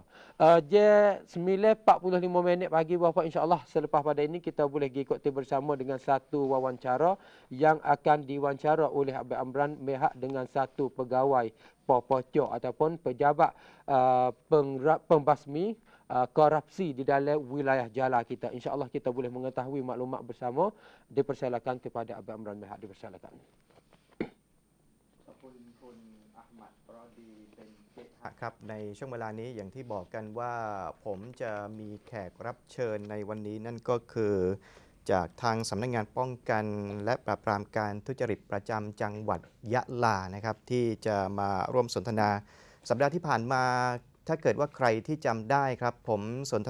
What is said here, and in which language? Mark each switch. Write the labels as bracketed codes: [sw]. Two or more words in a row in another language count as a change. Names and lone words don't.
[ms] Jam 9.45 pagi bapa, insya-Allah selepas pada ini kita boleh ikuti bersama dengan satu wawancara yang akan diwawancara oleh Abang Amran Mehak dengan satu pegawai Popocho ataupun pejabat pembasmi korupsi di dalam wilayah Jala kita. InsyaAllah kita boleh mengetahui maklumat bersama. Dipersilakan kepada Abang Amran Mehak, dipersilakan. [th] ครับในช่วงเวลานี้อย่างที่บอกกันว่าผมจะมีแขกรับเชิญในวันนี้นั่นก็คือจากทางสำนักงานป้องกันและปราบปรามการทุจริตประจำจังหวัดยะลานะครับที่จะมาร่วมสนทนาสัปดาห์ที่ผ่านมาถ้าเกิดว่าใครที่จำได้ครับผมสนท